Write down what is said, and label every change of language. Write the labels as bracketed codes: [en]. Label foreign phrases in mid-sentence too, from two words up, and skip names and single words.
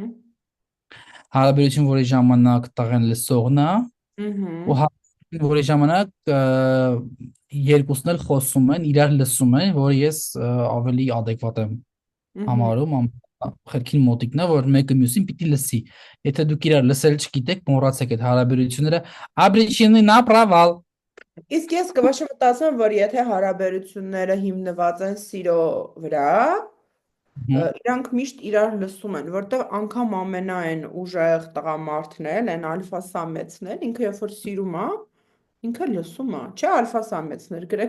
[hy] հարաբերություն, որի ժամանակ տղեն լսողն է, ու ուհ, հարաբերություն, որի ժամանակ երկուսն էլ խոսում են, իրար լսում են, որ ես ավելի adekvat եմ ուհ։ համարում խելքին մոտիկն է, որ մեկը մյուսին պիտի լսի։ Եթե դուք իրար լսել չգիտեք, մոռացեք այդ հարաբերությունները, [ru] обречены на провал։ [hy] Իսկ ես կվաշը մտածում եմ, որ եթե հարաբերությունները հիմնված են սիրո վրա, իրանք միշտ իրար լսում են, որտեվ անգամ ամենայն ուժեղ տղամարդն էլ, այն [ru] альфа самец [hy] էլ, ինքը երբ որ սիրում է, ինքը լսում է, չէ [ru] альфа самцы, [hy] գրեք